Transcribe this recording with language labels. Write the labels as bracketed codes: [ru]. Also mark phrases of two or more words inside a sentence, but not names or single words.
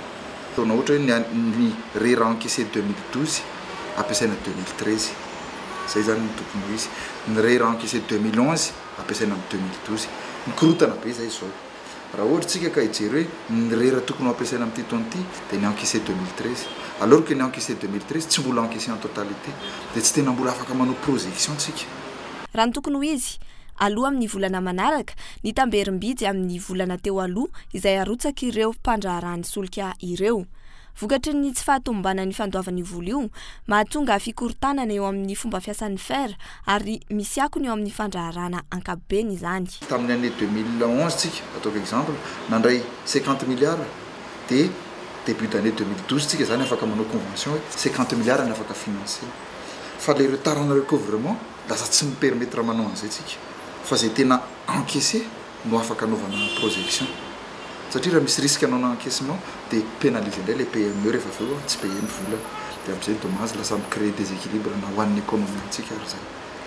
[mg] Taona ohatra hoe ny rera encaissé 2012 ampiasaina 2013 zay zany ny tokony ho izy. Ny rera encaissé 2011 ampiasaina amin'ny 2012 mikorotana be zay izao. Raha ohatra tsika ka hijery hoe ny rera tokony ampiasaina amin'ity taona ity dia ny encaissé 2013 alors que ny encaissé 2013 tsy mbola encaissé [fr] en totalité [mg] dia tsy tena mbola afaka manao projection tsika. Raha ny tokony ho izy aloha amin'ny volana manaraka ny tamberim-bidy amin'ny volana teo aloha izay arotsaka ireo mpandrarany solika ireo. Vokatry ny tsy fahatombana ny fandoavan'ny vola io mahatonga fikorotanana eo amin'ny fomba fiasan'ny fer ary misy akony eo amin'ny fandraharana ankapobeny izany. Tamin'ny année 2011 tsika ataoko exemple nandray 50 milliards dia [fr] début d'année [mg] 2012 tsika zany afaka manao convention hoe 50 milliards ny afaka financer. Fa [fr] le retard en recouvrement [mg] lasa tsy mipermettre manao an'izay tsika fa zay tena encaissé no afaka anaovana projection satria raha misy risque anao encaissement dia pénaliser indray le PME rehefa aveo tsy paye ny vola dia amin'izay dommage lasa micréer déséquilibre na ho an'ny économie antsika ary zay.